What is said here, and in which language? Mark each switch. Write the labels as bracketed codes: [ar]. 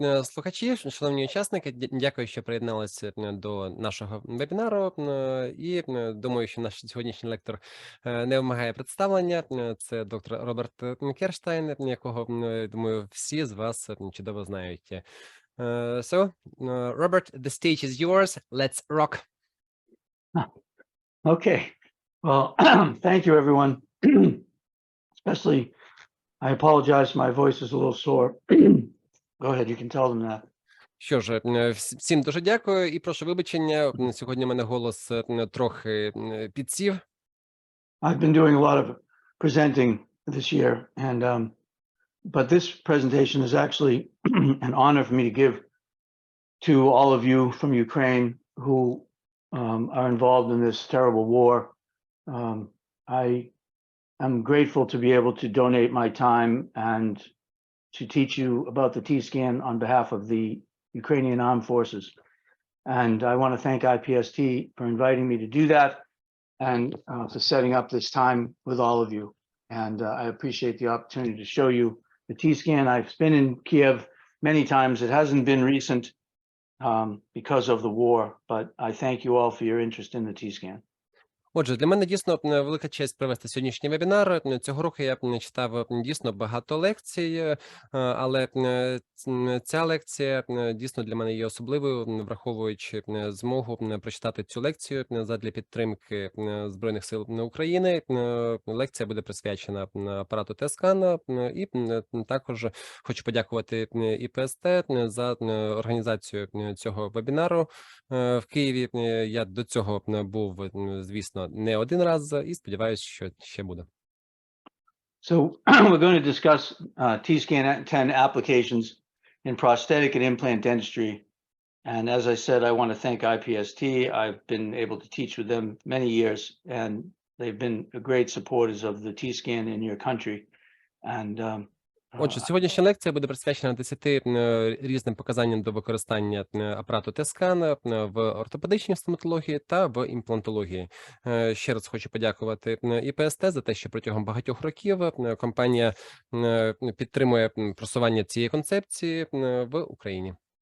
[uk] Слухачі, шановні учасники, дякую, що приєдналися до нашого вебінару. І думаю, що наш сьогоднішній лектор не вимагає представлення. Це доктор Роберт Керштейн, якого, думаю, всі з вас чудово знають. [en] So, Robert, the stage is yours. Let's rock. Okay. Well, thank you, everyone. Especially, I apologize. My voice is a little sore. Go ahead. You can tell them that. [uk] Що ж, всім дуже дякую і прошу вибачення. Сьогодні в мене голос трохи підсів. [en] I've been doing a lot of presenting this year, and but this presentation is actually an honor for me to give to all of you from Ukraine who are involved in this terrible war. I am grateful to be able to donate my time and to teach you about the T-scan on behalf of the Ukrainian Armed Forces. And I want to thank IPST for inviting me to do that and for setting up this time with all of you. And I appreciate the opportunity to show you the T-scan. I've been in Kiev many times. It hasn't been recent because of the war, but I thank you all for your interest in the T-scan. [uk] Отже, для мене дійсно велика честь провести сьогоднішній вебінар. Цього року я читав дійсно багато лекцій, але ця лекція дійсно для мене є особливою, враховуючи змогу прочитати цю лекцію задля підтримки Збройних сил України. Лекція буде присвячена апарату ТСК, і також хочу подякувати ІПСТ за організацію цього вебінару в Києві. Я до цього був, звісно, не один раз, і сподіваюся, що ще буде. [en] So we're going to discuss T-scan 10 applications in prosthetic and implant dentistry. And as I said, I want to thank IPST. I've been able to teach with them many years, and they've been great supporters of the T-scan in your country. And [uk] Отже, сьогоднішня лекція буде присвячена 10 різним показанням до використання апарату ТСК в ортопедичній стоматології та в імплантології. Ще раз хочу подякувати ІПСТ за те, що протягом багатьох років компанія підтримує просування цієї концепції в Україні.